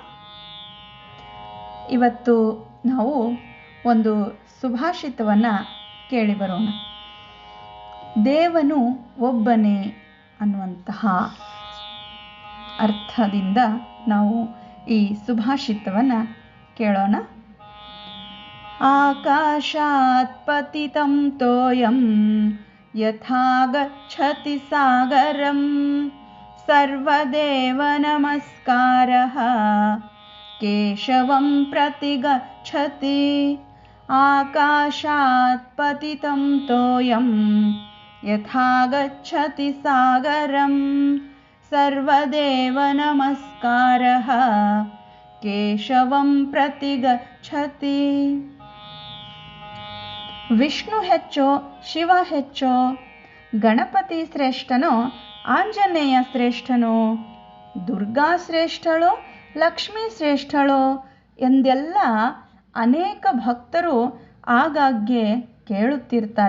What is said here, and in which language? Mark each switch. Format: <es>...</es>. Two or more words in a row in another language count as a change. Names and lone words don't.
<kn>ಇವತ್ತು ನಾವು ಒಂದು ಸುಭಾಷಿತವನ್ನು ಕೇಳಿ ಬರೋಣ. ದೇವನು ಒಬ್ಬನೇ ಅನ್ನುವಂತಹ ಅರ್ಥದಿಂದ ನಾವು ಈ ಸುಭಾಷಿತವನ್ನು ಕೇಳೋಣ.</kn> <sa>ಆಕಾಶಾತ್ ಪತಿತಂ ತೋಯಂ ಯಥಾ ಗಚ್ಚತಿ ಸಾಗರಂ ಸರ್ವದೇವ ನಮಸ್ಕಾರಃ ಕೇಶವಂ ಪ್ರತಿ ಗಚ್ಚತಿ. ಆಕಾಶಾತ್ ಪತಿತಂ ತೋಯಂ ಯಥಾ ಗಚ್ಚತಿ ಸಾಗರಂ ಸರ್ವದೇವ ನಮಸ್ಕಾರಃ ಕೇಶವಂ ಪ್ರತಿ ಗಚ್ಚತಿ.</sa> <kn>ವಿಷ್ಣು ಹೆಚ್ಚೋ ಶಿವ ಹೆಚ್ಚೋ, ಗಣಪತಿ ಶ್ರೇಷ್ಠನೋ ಆಂಜನೇಯ ಶ್ರೇಷ್ಠನೋ, ದುರ್ಗಾ ಶ್ರೇಷ್ಠಳೋ ಲಕ್ಷ್ಮೀ ಶ್ರೇಷ್ಠಳೋ ಎಂದೆಲ್ಲ ಅನೇಕ ಭಕ್ತರು ಆಗಾಗ್ಗೆ ಕೇಳುತ್ತಿರ್ತಾರೆ.</kn>